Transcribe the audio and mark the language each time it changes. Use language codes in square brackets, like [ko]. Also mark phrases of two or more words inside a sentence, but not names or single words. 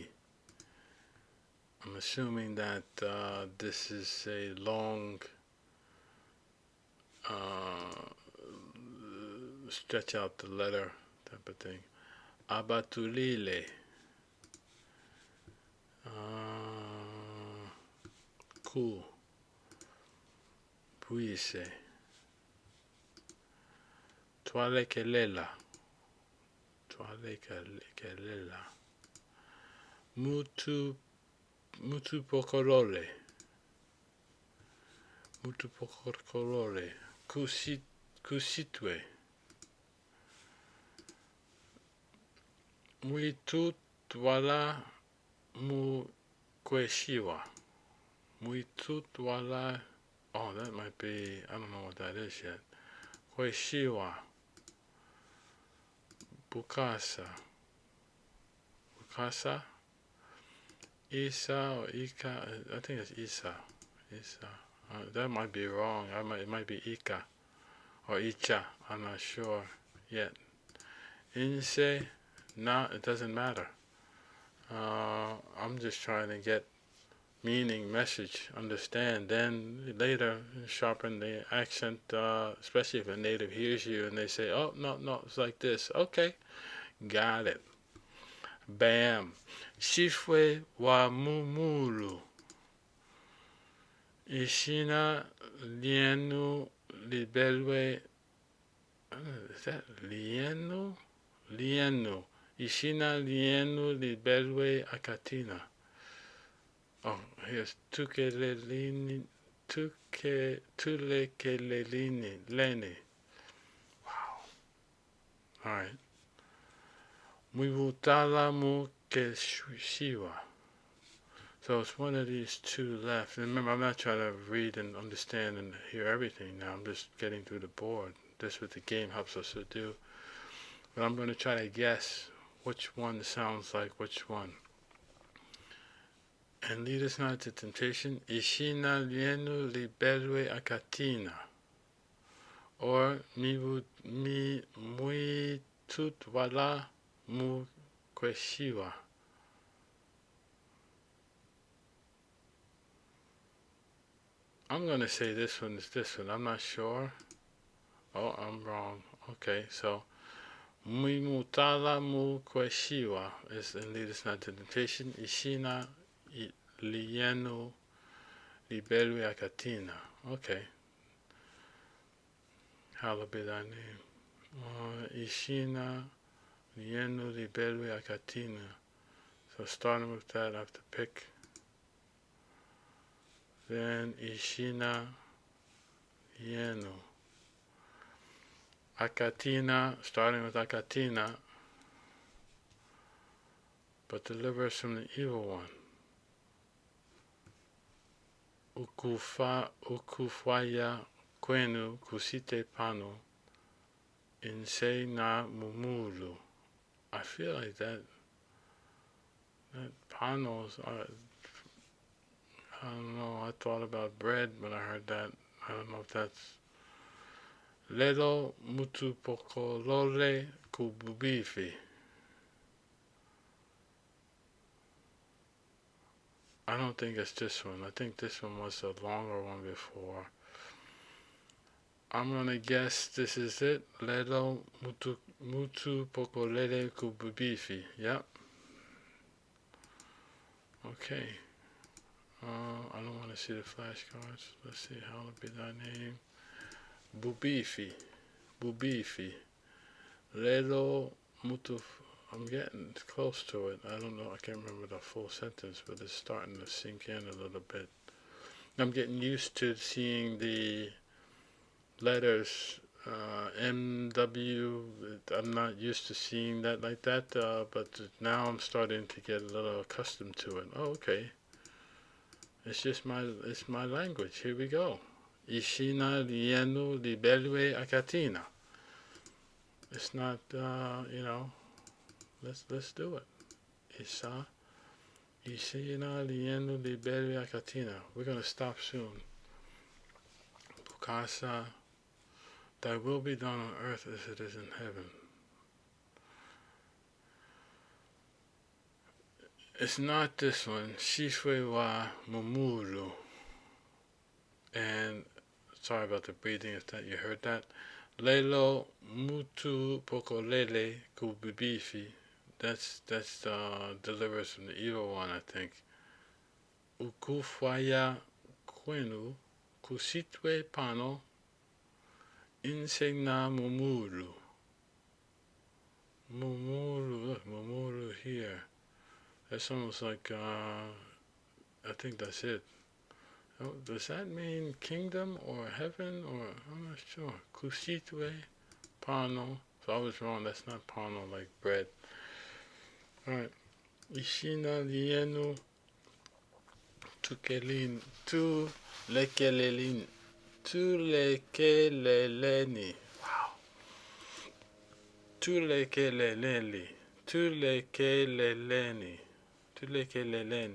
[en] I'm assuming that this is a long stretch out the letter type of thing. [bem] Abatulile. Cool. Puise. Toile kelela. Toile kelela. Mutu pokorole. Mutu pokorole. Kusitwe. Muitut wala mu kweshiwa. Muitut wala. [en] Oh, that might be. I don't know what that is yet. [bem] Kweshiwa. Bukasa. Bukasa. Isa or Ika. [en] I think it's Isa. Isa. That might be wrong. It might be Ika or Icha. I'm not sure yet. Inse. Nah, it doesn't matter. I'm just trying to get meaning, message, understand. Then later sharpen the accent, especially if a native hears you and they say, "Oh, no, it's like this." Okay, got it. Bam. [bem] Shifwe wa mumulu. Ishina lienu libelwe. [en] Is that lienu? Lienu. [bem] Ishina lienu libelwe akatina. [en] Oh, here's tukelelini. [bem] Tulekelelini. Lene. [en] Wow. Alright. [bem] Mwivutala mu keshiwa. [en] So it's one of these two left. And remember, I'm not trying to read and understand and hear everything now. I'm just getting through the board. That's what the game helps us to do. But I'm going to try to guess which one sounds like which one. And lead us not to temptation. [bem] Ishina lienu libelwe akatina. Or mi tutwala mu kweshiwa. [en] I'm going to say this one is this one. I'm not sure. Oh, I'm wrong. Okay, so [bem] Mimutala mu kweshiwa [en] is and lead us not to temptation. [bem] Ishina lienu libelwe akatina. [en] Okay. Hallowed be thy name. [bem] Ishina lienu libelwe akatina. [en] So starting with that, I have to pick. [bem] Then Ishina lienu. Akatina, [en] starting with Akatina, but deliver us from the evil one. [bem] Ukufaya kwenu kusite pano inse na mumulu. [en] I feel like that panos are, I don't know, I thought about bread when I heard that. I don't know if that's [bem] Lelo mutu pokolole kububifi. [en] I don't think it's this one. I think this one was a longer one before. I'm gonna guess this is it. [bem] Lelo mutu pokolele kububifi. [en] Yep. Okay. I don't want to see the flashcards. Let's see how to be thy name. [bem] Bubifi. Bubifi. Lelo mutu. [en] I'm getting close to it. I don't know. I can't remember the full sentence, but it's starting to sink in a little bit. I'm getting used to seeing the letters MW. I'm not used to seeing that like that, but now I'm starting to get a little accustomed to it. Oh, okay. It's my language. Here we go. [bem] Ishina lienu libelwe akatina. [en] It's not let's do it. [bem] Isa Ishina lienu libelwe akatina. [en] We're gonna stop soon. Bukasa, thy will be done on earth as it is in heaven. It's not this one. [bem] Shifwe wa mumulu. [en] And sorry about the breathing if that you heard that. [bem] Lelo mutu pokolele kubibifi. [en] That's delivers from the evil one, I think. [bem] Ukufwaya kwenu kusitwe pano insegna mumulu. [en] Mumulu, look, mumulu here. That's almost like, I think that's it. Oh, does that mean kingdom or heaven or, I'm not sure. Kusitwe pano. So I was wrong, that's not pano like bread. Alright. [bem] Ishina lienu tukelin tu lekelelin tu lekeleleni. Wow. Tu lekeleleni. Tu lekeleleni. Tu lekeleleni.